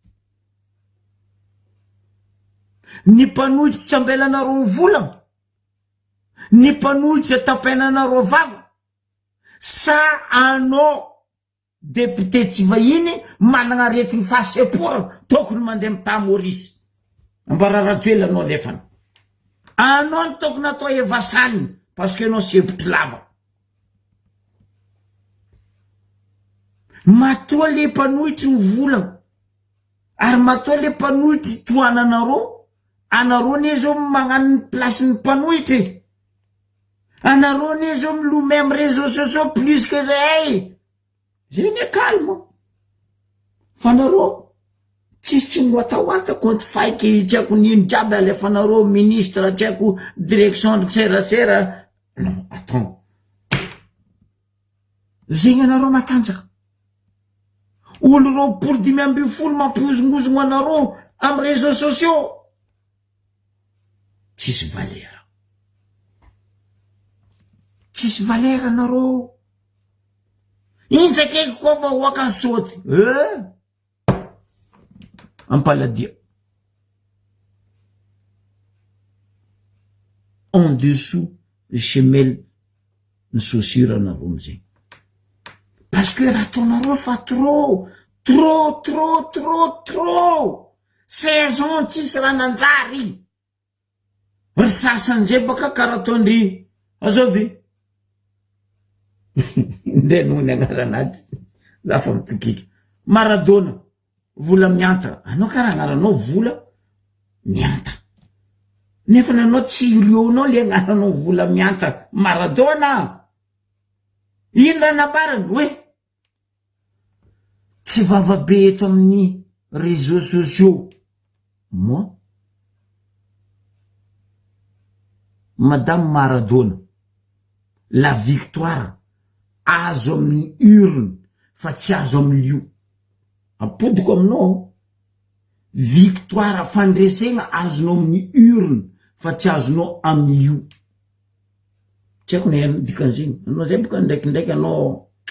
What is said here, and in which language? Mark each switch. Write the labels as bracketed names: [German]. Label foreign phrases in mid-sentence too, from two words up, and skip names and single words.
[Malagasy] Ny mpanohitra tsy ambelanareo mivolagna, ny mpanohitra tapainanareo vava, sa anao député tsy vahiny managna aretiny fahaseporana tokony mandeha mita Maurice ambararajoela anao lefana. Anao ny tokony atao evasanina [French] parce que [Malagasy] anao sepotry lava. Matoa le mpanohitry mivolagna, ary matoa le mpanohitry toananareo. Anareo ne zao magnano ny place ny mpanohitry, anareo ne zao milomay amin'ny [French] réseaux sociaux plus que [Malagasy] zay. Zay ne calme. Fa anareo tsisy tsy miwatawaty contre faiky tsy haiko nino jiaby alefanareo ministre tsy haiko [French] direction de [Malagasy] serasera. [French] Non, attends. [Malagasy] Zegny anareo matanjaka. Olo roapolo 5 mampiozongozogno anareo amin'ny [French] réseaux sociaux. [Malagasy] Tsisy valera. Tsisy valera anareo. Intsakeko koa vahoaka ny saoty. Ampaladia. [French] en dessous les semelles [Malagasy] ny chaussure anareo amizay [French] parce que [Malagasy] raha ataonareo fa trop saison tsisy raha nanjary ry sasan'izay baka karaha ataondry azovy nde noho ny agnaranazy za fa mitokika Maradona vola mianta anao karaha agnaranao vola mianta nefa nanao tsy ilionao le agnaranao vola mianta Maradona ino raha nabarany hoe tsy vavabe eto amin'ny [French] réseaux sociaux moi [Malagasy] Madame Maradona [French] la victoire [Malagasy] azo amin'ny urne fa tsy azo amin'ny lio apodiko aminao victoire fandresegna azonao amin'ny urne fa tsy azonao amin'ny lio tsy haiko ny dikan'izay anao zay boka ndraikindraiky anao